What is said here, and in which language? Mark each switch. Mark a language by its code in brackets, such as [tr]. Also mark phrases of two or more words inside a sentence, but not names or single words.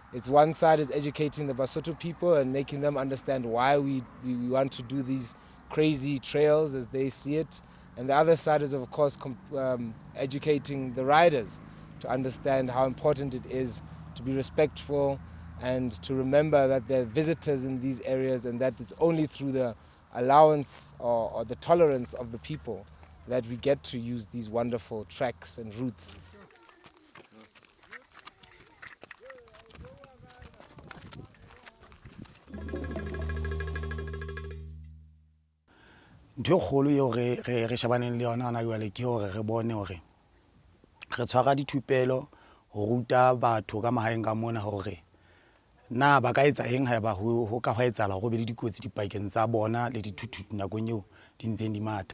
[en] It's one side is educating the Basotho people and making them understand why we want to do these crazy trails as they see it, and the other side is of course educating the riders to understand how important it is to be respectful and to remember that there are visitors in these areas and that it's only through the allowance or the tolerance of the people that we get to use these wonderful tracks and routes. [st] ntho e kgolo eo re shebaneng le yona hona jwale ke hore re bone hore re tshwara dithupelo ho ruta batho ka mahaeng ka mona hore na ba ka etsa eng haeba ho ka etsahala hore be le dikotsi dipakeng tsa bona le dithuthuthu nakong eo di ntseng di mata.